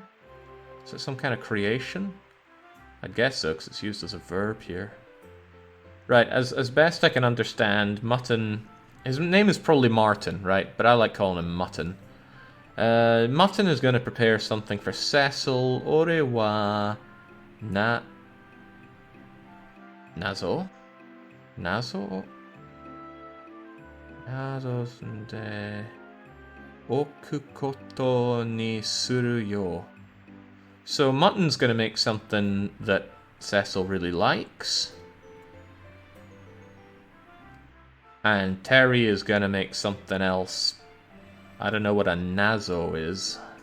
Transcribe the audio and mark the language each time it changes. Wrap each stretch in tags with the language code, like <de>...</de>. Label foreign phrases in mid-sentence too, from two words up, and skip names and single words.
<en>Is it some kind of creation? I guess so, because it's used as a verb here. Right, as best I can understand, Mutton... His name is probably Martin, right? But I like calling him Mutton. Mutton is going to prepare something for Cecil.</en> <ja>俺は…謎? 謎？謎で... 置くことにするよ.</ja> <en>So Mutton's going to make something that Cecil really likes. And Terry is going to make something else. I don't know what a nazo is.</en>